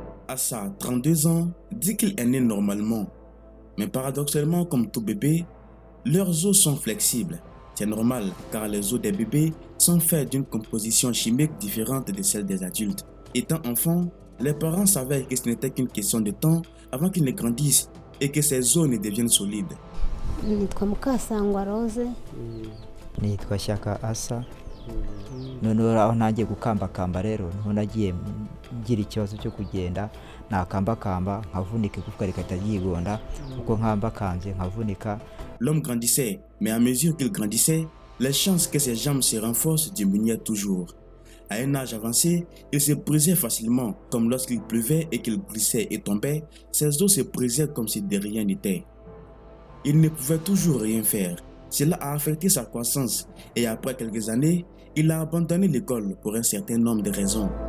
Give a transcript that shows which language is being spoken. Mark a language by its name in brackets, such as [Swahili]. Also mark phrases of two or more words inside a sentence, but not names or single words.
[French] Assa, 32 ans, dit qu'il est né normalement. Mais paradoxalement, comme tout bébé, leurs os sont flexibles. C'est normal car les os des bébés sont faits d'une composition chimique différente de celle des adultes. Étant enfant, les parents savaient que ce n'était qu'une question de temps avant qu'ils ne grandissent et que ces os ne deviennent solides. [Kinyarwanda] Nitwa Mukasangwa Rose. Nitwa Shyaka Asa. Noneho aho nagiye gukambakamba rero niho nagiye ngira ikibazo cyo kugenda nakambakamba nkavunika igufwa rikahita ryigonda uko nkambakambye nkavunika. [French] L'homme grandissait, mais à mesure qu'il grandissait, les chances que ses jambes se renforcent diminuaient toujours. À un âge avancé, il se brisait facilement, comme lorsqu'il pleuvait et qu'il glissait et tombait, ses os se brisaient comme si de rien n'était. Il ne pouvait toujours rien faire. Cela a affecté sa croissance et après quelques années, il a abandonné l'école pour un certain nombre de raisons.